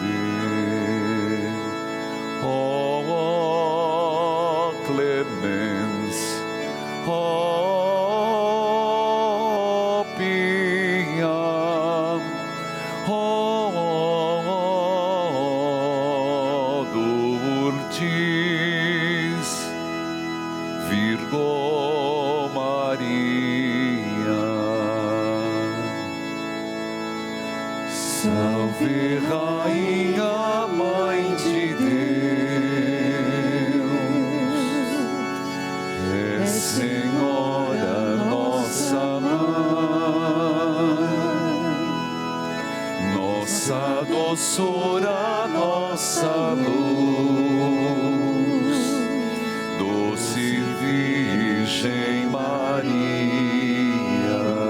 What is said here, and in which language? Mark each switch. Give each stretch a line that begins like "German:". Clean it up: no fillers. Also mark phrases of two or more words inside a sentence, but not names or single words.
Latin: O clemens, o pia, o dulcis Virgo Maria.
Portuguese: Salve Rainha, Mãe de Deus, Senhora nossa Mãe, nossa doçura, nossa luz, doce Virgem Maria,